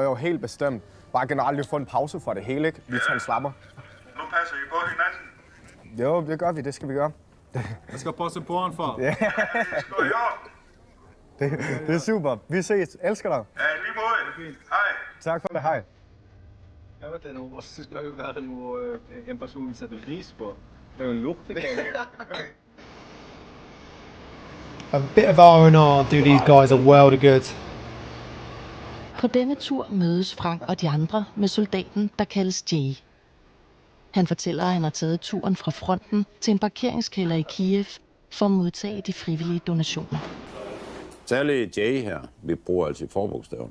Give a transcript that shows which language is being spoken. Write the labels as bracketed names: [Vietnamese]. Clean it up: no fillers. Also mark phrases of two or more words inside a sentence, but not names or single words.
[Danish] Jo, helt bestemt. Bare generelt lige få en pause fra det hele, ikke? Vi tager en slapper. Nu passer I på hinanden. Jo, det gør vi. Det skal vi gøre. Jeg skal passe på han for. Ja. Det skal I også. Det er super. Vi ses. Elsker dig. Ja, lige måde. Hej. Tak for det. Hej. [Norwegian] Jeg vet det, nå skal jo være noe en person setter pris på. Det er jo en luktekake. [English] A bit of R&R do these guys a world of good. [Danish] På denne tur mødes Frank og de andre med soldaten, der kaldes Jay. Han fortæller, at han har taget turen fra fronten til en parkeringskælder i Kiev, for at modtage de frivillige donationer. Særligt Jay her, vi bruger altid forbogstaven.